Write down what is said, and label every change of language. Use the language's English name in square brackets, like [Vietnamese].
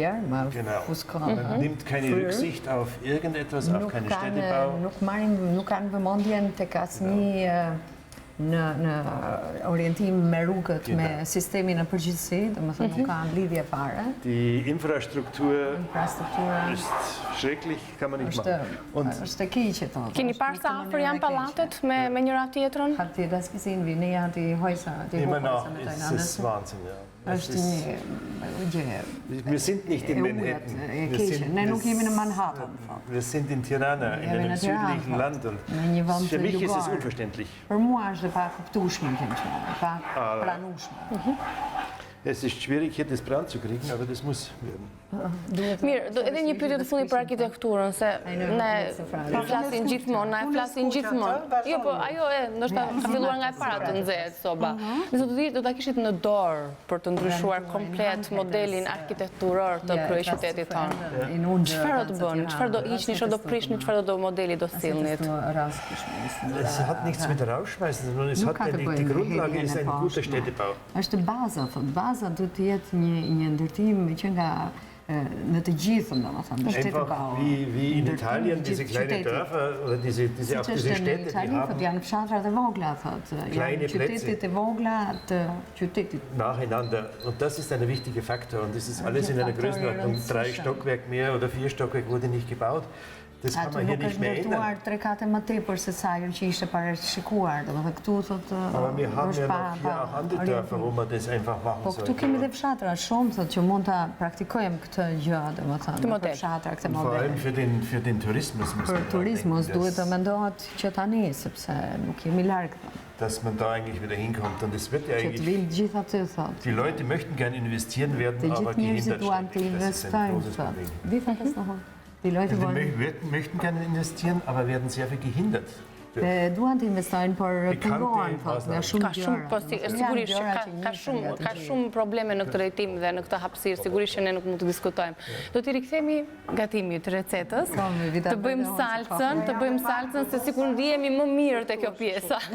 [German] Man nimmt keine Rücksicht auf irgendetwas, auf keinen Städtebau. [Albanian] Nuk kanë vëmendjen tek asnjë në orientim me rrugët, me sistemin në përgjithësi, domethënë nuk kanë lidhje fare. [German] Die Infrastruktur ist schrecklich, kann man nicht machen. [Albanian] Është e keqe to. Keni parë sa afër janë pallatet me njëra tjetrën? [German] Hat die das gesehen, wie näher die Häuser, Immer noch ist es Wahnsinn, ja. [Albanian] është një gjë. [German] Wir sind nicht in Manhattan. [Albanian] Ne nuk jemi në Manhattan. [German] Wir sind in Tirana, in einem südlichen Land. Und für mich ist es unverständlich. [Albanian] Për mua është pa kuptueshme, pa pranueshme. [German] Es ist schwierig, hier das Brand zu kriegen, aber das muss werden. [Albanian] Mirë, edhe një pyetje të fundit për arkitekturën, se ne flasim gjithmonë. Jo, po ajo ndoshta ka filluar nga e para të nxehet soba. Nëse do ta kishit në dorë për të ndryshuar komplet modelin arkitekturor të kryeqytetit tonë. Çfarë do të bëni? Çfarë do hiqni, çfarë do prishni, çfarë do modeli do sillni? [German] Es hat nichts mit Rausschmeißen, sondern es hat die Grundlage ist ein guter Städtebau. [Albanian] Është baza, baza duhet të jetë një ndërtim që nga në të gjithën, domethënë, [German] Einfach wie in Italien diese kleinen Dörfer oder diese Städte, die haben [Albanian] janë fshatrat e vogla, thotë, janë qytetet e vogla të qytetit. [German] Nacheinander. Und das ist ein wichtiger Faktor. Und das ist alles in einer Größenordnung. 3 Stockwerk mehr oder 4 Stockwerk wurde nicht gebaut. Das kann man hier nicht mehr ändern. [Albanian] Nuk është 3 kate më tepër se sa ajo që ishte parashikuar, domethënë këtu thotë. [German] Aber wir haben ja noch hier auch andere Dörfer, wo man das einfach machen soll. [Albanian] Po këtu kemi edhe fshatra shumë thotë që mund ta praktikojmë këtë gjë, domethënë, për fshatra këtë model. [German] Vor allem für den Tourismus muss man. [Albanian] Për turizmus duhet të mendohet që tani sepse nuk jemi larg. [German] Dass man da eigentlich wieder hinkommt. Und es wird ja eigentlich. Die Leute möchten gerne investieren werden, aber gehindert ständig. Das ist ein großes Problem. Die Leute möchten gerne investieren, aber werden sehr viel gehindert. [Albanian] Duan të investojnë, por pengohen nga shumë gjëra. Sigurisht ka shumë probleme në këtë drejtim dhe në këtë hapësirë, sigurisht që ne nuk mund të diskutojmë. Do t'i rikthemi gatimit të recetës, të bëjmë salcën, se sikur ndihemi më mirë te kjo pjesa.